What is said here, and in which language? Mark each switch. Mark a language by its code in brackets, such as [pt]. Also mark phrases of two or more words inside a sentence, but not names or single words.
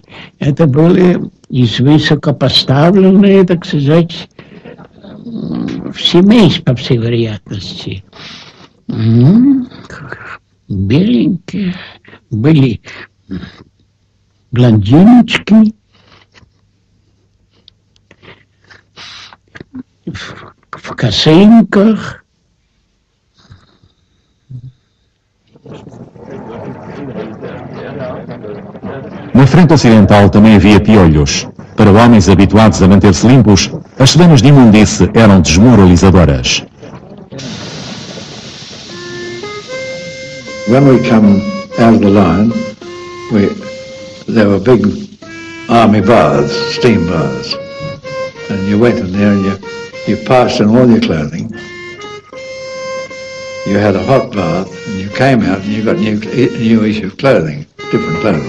[ru] Это были из высокопоставленные, так сказать, семейств, по всей вероятности. Беленькие были блондиночки, в косынках. [pt] Na frente ocidental também havia piolhos. Para homens habituados a manter-se limpos, as semanas de imundície eram desmoralizadoras. [en] When we come out of the line, there were big army baths, steam baths, and you went in there and you passed in all your clothing. You had a hot bath, and you came out and you got new issue of clothing, different clothing.